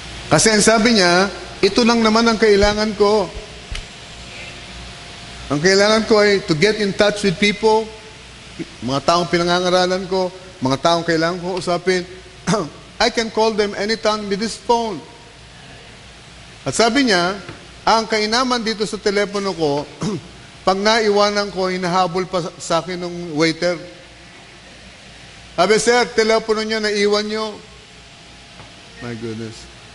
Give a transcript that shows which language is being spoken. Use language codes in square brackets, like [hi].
[tl] Kasi ang sabi niya, ito lang naman ang kailangan ko. Ang kailangan ko ay [en] to get in touch with people, [tl] mga taong pinangangaralan ko, mga taong kailangan ko usapin. [en] I can call them anytime with this phone. [tl] At sabi niya, ang kainaman dito sa telepono ko, pag naiwanan ko, hinahabol pa sa akin ng waiter. Sabi, sir, telepono niya, naiwan niyo. [en] My goodness.